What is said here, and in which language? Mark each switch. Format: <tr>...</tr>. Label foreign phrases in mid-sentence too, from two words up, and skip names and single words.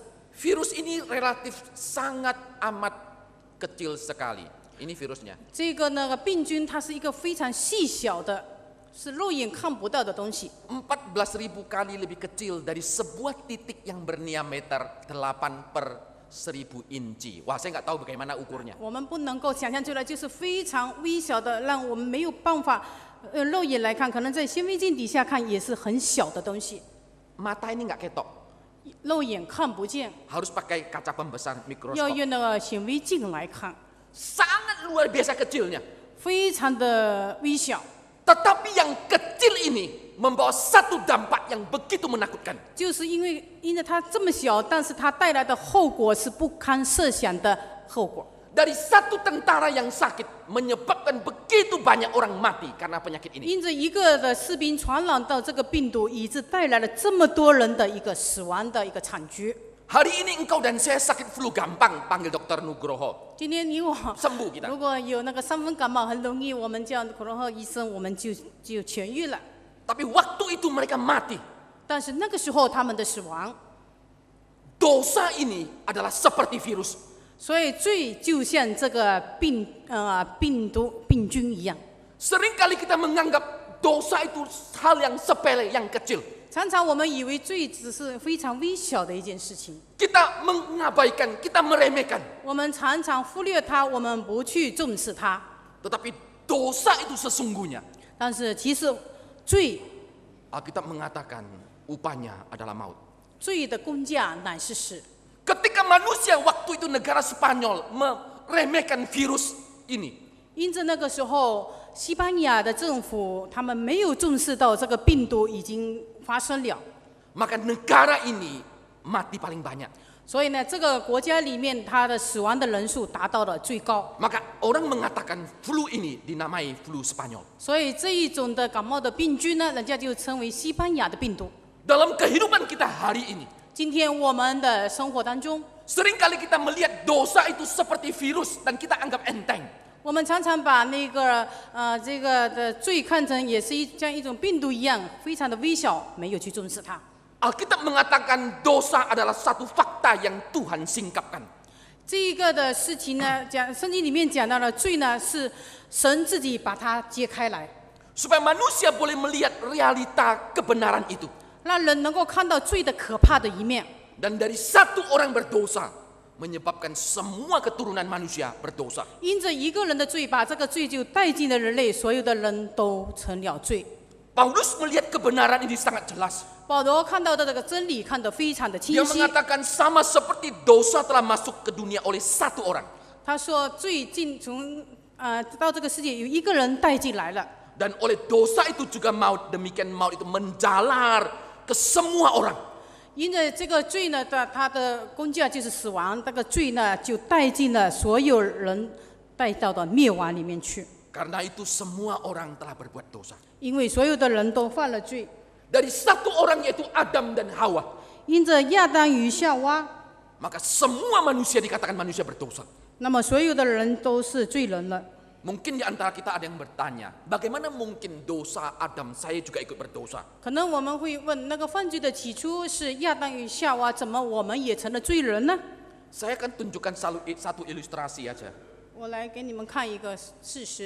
<id>Virus ini relatif sangat amat kecil sekali. Ini virusnya.</id> <zh>这个那个病菌，它是一个非常细小的，是肉眼看不到的东西。</zh> <id>14.000 kali lebih kecil dari sebuah titik yang berdiameter 8/1000 inci. Wah, saya nggak tahu bagaimana ukurnya.</id> <zh>我们不能够想象出来，就是非常微小的，让我们没有办法肉眼来看，可能在显微镜底下看也是很小的东西，</zh> <id>Mata ini nggak ketok.</id> <zh>肉眼看不见，</zh> <id>Harus pakai kaca pembesar</id> <zh>要</zh> <id>mikroskop.</id> <zh>用那个显微镜来看，</zh> <id>Sangat luar biasa kecilnya.</id> <zh>非常的微小。</zh> <id>Tetapi yang kecil ini membawa satu dampak yang begitu menakutkan.</id> <zh>就是因为它这么小，但是它带来的后果是不堪设想的后果。</zh> <id>Dari satu tentara yang sakit menyebabkan begitu banyak orang mati karena penyakit ini.</id> <zh>因着一个的士兵传染到这个病毒，以致带来了这么多人的一个死亡的一个惨剧。</zh> <id>Hari ini engkau dan saya sakit flu gampang, panggil dokter Nugroho.</id> <zh>今天你我</zh> <id>Sembuh kita.</id> <zh>如果有那个伤风感冒，很容易我们叫普通话医生，我们就痊愈了。</zh> <id>Tapi waktu itu mereka mati.</id> <zh>但是那个时候他们的死亡，</zh> <id>Dosa ini adalah seperti virus.</id> <zh>所以罪就像这个病菌一样。</zh> <id>Seringkali kita menganggap dosa itu hal yang sepele, yang kecil.</id> <zh>常常我们以为罪只是非常微小的一件事情，</zh> <id>Kita mengabaikan, kita meremehkan.</id> <zh>我们常常忽略它，我们不去重视它。</zh> <id>Tetapi dosa itu sesungguhnya.</id> <zh>但是其实罪</zh> <id>Alkitab mengatakan upahnya adalah maut.</id> <zh>罪的工价乃是死。</zh> <id>Ketika manusia waktu itu negara Spanyol meremehkan virus ini,</id> <zh>因着那个时候，西班牙的政府他们没有重视到这个病毒已经发生了，</zh> <id>maka negara ini mati paling banyak.</id> <zh>所以呢，这个国家里面它的死亡的人数达到了最高。</zh> <id>Maka orang mengatakan flu ini dinamai flu Spanyol.</id> <zh>所以这一种的感冒的病菌呢，人家就称为西班牙的病毒。</zh> <id>Dalam kehidupan kita hari ini,</id> <zh>今天我们的生活当中，</zh> <id>seringkali kita melihat dosa itu seperti virus dan kita anggap enteng.</id> <zh>我们常常把那个这个的罪看成也是像一种病毒一样，非常的微小，没有去重视它。</zh> <id>Alkitab mengatakan dosa adalah satu fakta yang Tuhan singkapkan.</id> <zh>这一个的事情呢，圣经里面讲到了罪呢，是神自己把它揭开来，</zh> <id>Supaya manusia boleh melihat realita kebenaran itu.</id> <zh>让人能够看到罪的可怕的一面。</zh> <id>Dan dari satu orang berdosa menyebabkan semua keturunan manusia berdosa.</id> <zh>因着一个人的罪，把这个罪就带进了人类，所有的人都成了罪。</zh> <id>Paulus melihat kebenaran ini sangat jelas.</id> <zh>保罗看到的这个真理看得非常的清</zh> <id>Dia</id> <zh>晰。</zh> <id>mengatakan sama seperti dosa telah masuk ke dunia oleh satu orang.</id> <zh>他说，罪到这个世界有一个人带进来了，</zh> <id>Dan oleh dosa itu juga maut. Demikian maut itu menjalar ke semua orang.</id> <zh>因着这个罪呢，它的工价就是死亡，这个罪呢就带进了所有人，带到了灭亡里面去。</zh> <id>Karena itu semua orang telah berbuat dosa.</id> <zh>因为所有的人都犯了罪，</zh> <id>Dari satu orang yaitu Adam dan Hawa.</id> <zh>因着亚当与夏娃，</zh> <id>Maka semua manusia dikatakan manusia berdosa.</id> <zh>那么所有的人都是罪人了。</zh> <id>Mungkin di antara kita ada yang bertanya, bagaimana mungkin dosa Adam saya juga ikut berdosa?</id> <zh>可能我们会问，那个犯罪的起初是亚当与夏娃，怎么我们也成了罪人呢？</zh> <id>Saya akan tunjukkan satu ilustrasi aja.</id> <zh>我来给你们看一个事实。</zh>